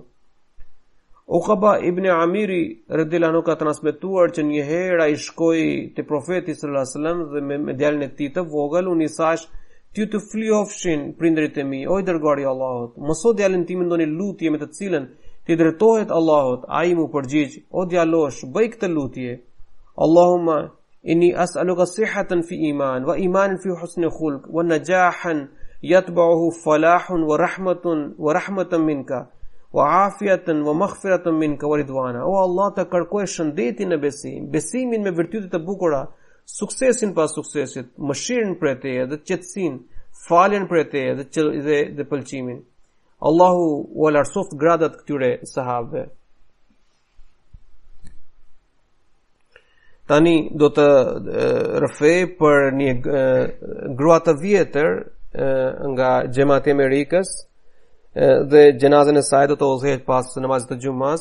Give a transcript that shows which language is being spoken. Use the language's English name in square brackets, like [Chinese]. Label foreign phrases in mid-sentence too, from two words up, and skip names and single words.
[Albanian] Uqaba ibn Amiri [Arabic] رضي الله عنه [Albanian] ka transmetuar që një herë ai shkoi te profeti [Arabic] صلى الله عليه وسلم [Albanian] dhe me djalin e tij të vogël u thash: "Ty të flyofshin prindërit e mi, o i dërguari I Allahut, mëso djalin tim ndonjë lutje me të cilën ti drejtohet Allahut." Ai mu përgjigj: "O djalosh, bëj këtë lutje. [Arabic] اللهم إني أسألك صحة في إيمان وإيمانا في حسن خلق ونجاحا يتبعه فلاح ورحمة منك وعافية ومغفرة منك ورضوانا." [Albanian] O Allah, të kërkoj shëndetin në besim, besimin me virtyte të bukura, suksesin pas suksesit, mëshirën prej Teje dhe qetësinë, faljen prej Teje dhe pëlqimin. Allahu u lartësoft gradat këtyre sahabëve. Tani do të rrëfej për një grua të vjetër nga Xhamati I Amerikës dhe gjenazën e saj do të udhëhehet pas namazit të xumas.